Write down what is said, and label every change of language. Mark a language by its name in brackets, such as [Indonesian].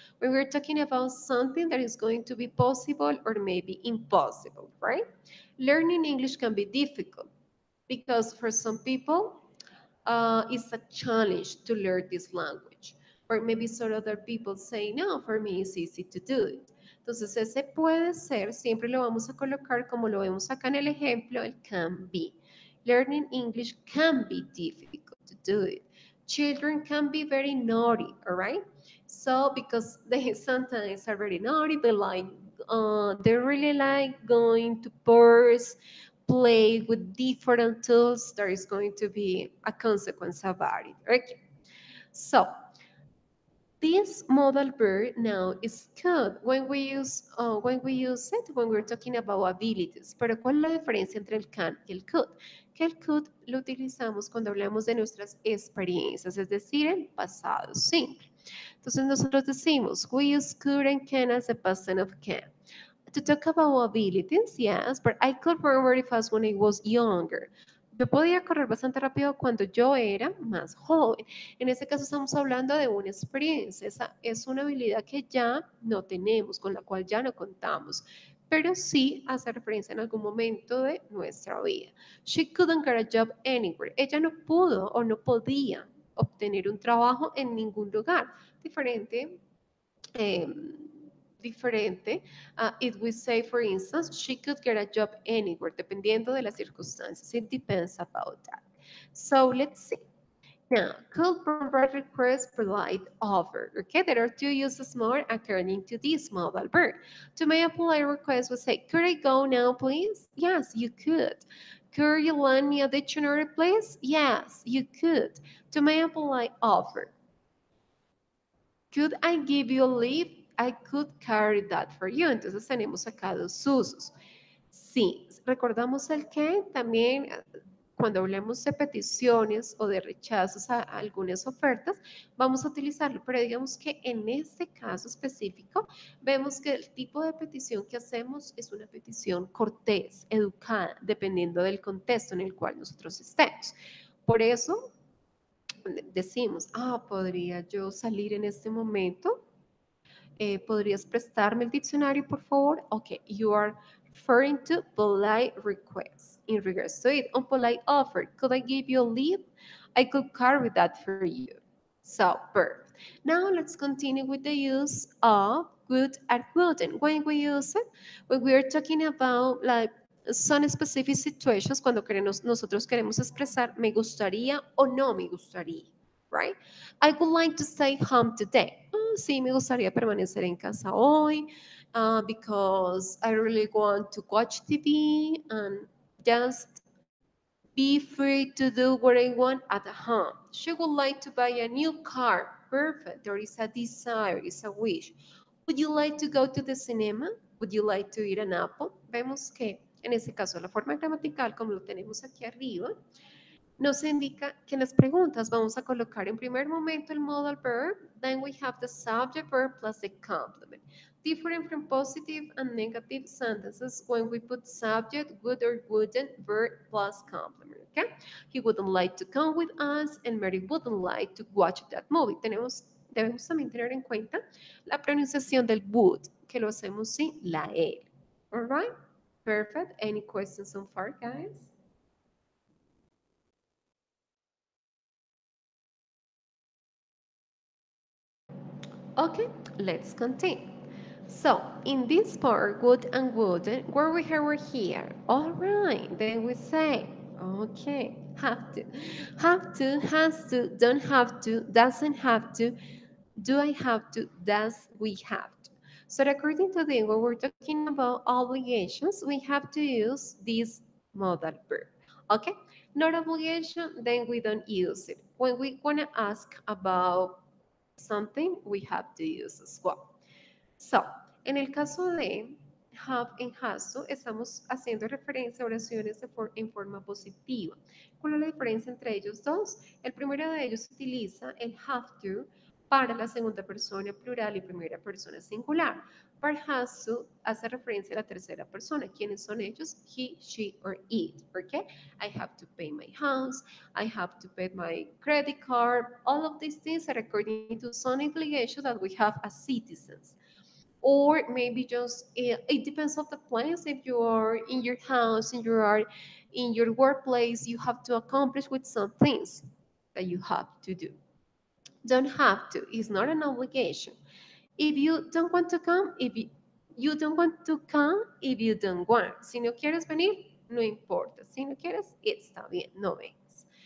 [English] When we're talking about something that is going to be possible or maybe impossible, right? Learning English can be difficult because for some people, it's a challenge to learn this language. Or maybe some other people say, no, for me it's easy to do it. [Spanish] Entonces ese puede ser, siempre lo vamos a colocar como lo vemos acá en el ejemplo, el can be. [English] Learning English can be difficult to do it. Children can be very naughty, all right? So because they sometimes are very naughty, they really like going to bars, play with different tools, there is going to be a consequence about it. Okay. So this modal verb now is could when we use it when we're talking about abilities. [Spanish] Pero ¿cuál es la diferencia entre el can y el could? Que el could lo utilizamos cuando hablamos de nuestras experiencias, es decir, el pasado simple. Entonces nosotros decimos, [English] we use could and can as a past tense of can. To talk about abilities, yes, but I could run very fast when I was younger. [Spanish] Yo podía correr bastante rápido cuando yo era más joven. En este caso estamos hablando de una experiencia. Esa es una habilidad que ya no tenemos, con la cual ya no contamos, pero sí hace referencia en algún momento de nuestra vida. [English] She couldn't get a job anywhere. [Spanish] Ella no pudo o no podía obtener un trabajo en ningún lugar. Diferente um, diferente. [English] If we say, for instance, she could get a job anywhere, [Spanish] dependiendo de las circunstancias. [English] It depends about that. So let's see. Now, could provide request, polite, offer. Okay, there are two uses more according to this modal verb. To make a polite request, we say, could I go now, please? Yes, you could. Could you lend me a dictionary, please? Yes, you could. To make a polite offer, could I give you a lift? I could carry that for you. [Spanish] Entonces tenemos acá dos usos. Sí, recordamos el que también cuando hablemos de peticiones o de rechazos a algunas ofertas, vamos a utilizarlo, pero digamos que en este caso específico, vemos que el tipo de petición que hacemos es una petición cortés, educada, dependiendo del contexto en el cual nosotros estemos. Por eso decimos, ¿podría yo salir en este momento? ¿Podrías prestarme el diccionario, por favor? [English] Okay, you are referring to polite requests. In regards to it, unpolite offer, could I give you a lead? I could carry that for you. So, perfect. Now let's continue with the use of would and wouldn't. When we use it, when we are talking about like some specific situations, [Spanish] cuando nosotros queremos expresar me gustaría [English] o no me gustaría, right? I would like to stay home today. [Spanish] Sí, me gustaría permanecer en casa hoy [English] because I really want to watch TV and just be free to do what I want at home. She would like to buy a new car. Perfect. There is a desire, is a wish. Would you like to go to the cinema? Would you like to eat an apple? [Spanish] Vemos que en este caso la forma gramatical, como lo tenemos aquí arriba, nos indica que en las preguntas vamos a colocar en primer momento el modal verb, [English] then we have the subject verb plus the complement. Different from positive and negative sentences when we put subject, would or wouldn't, verb plus complement, okay? He wouldn't like to come with us and Mary wouldn't like to watch that movie. [Spanish] Debemos también tener en cuenta la pronunciación del would, que lo hacemos sin la L. [English] All right? Perfect. Any questions so far, guys? Okay, let's continue. So, in this part, would and wouldn't, where we have we're here. All right, then we say, okay, have to, has to, don't have to, doesn't have to, do I have to, does we have to. So according to the, when we're talking about obligations, we have to use this modal verb. Okay, not obligation, then we don't use it. When we want to ask about something, we have to use as well. [Spanish] So, en el caso de have and has to, estamos haciendo referencia a oraciones en forma positiva. ¿Cuál es la diferencia entre ellos dos? El primero de ellos utiliza el have to para la segunda persona plural y primera persona singular. Para has to hace referencia a la tercera persona. ¿Quiénes son ellos? [English] He, she, or it. ¿Ok? I have to pay my house. I have to pay my credit card. All of these things are according to some obligation that we have as citizens. Or maybe just it depends on the place. If you are in your house and you are in your workplace, you have to accomplish with some things that you have to do. Don't have to, it's not an obligation. If you don't want to come, you don't want to come, if you don't want. [Spanish] Si no quieres venir, no importa. Si no quieres, está bien, no vengas.